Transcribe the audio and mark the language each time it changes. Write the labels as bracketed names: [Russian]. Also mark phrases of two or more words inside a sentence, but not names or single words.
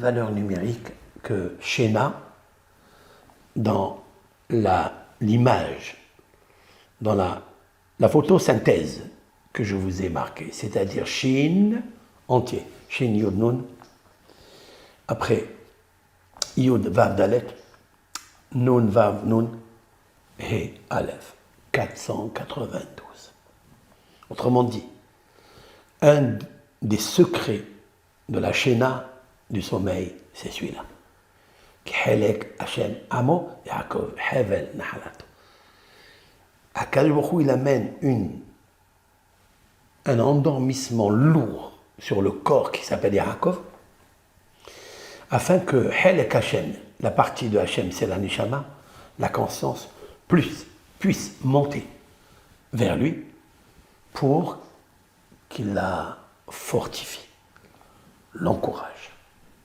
[French] valeur numérique que Shena dans l'image, dans la photosynthèse que je vous ai marquée, c'est-à-dire Shin entier, [Hebrew] שין יוד נון, [French] après [Hebrew] יוד וו דלת, נון וו נון, הא אלף, [French] 492. Autrement dit, un des secrets de la Shena du sommeil, c'est celui-là. [Hebrew] חלק השם עמו יעקב חבל נחלתו. [French] Akadosh Baruch Hu, il amène un endormissement lourd sur le corps qui s'appelle Yaakov, afin que [Hebrew] חלק השם, [French] la partie de Hashem, c'est la Neshama, la conscience, puisse monter vers lui pour qu'il la fortifie, l'encourage.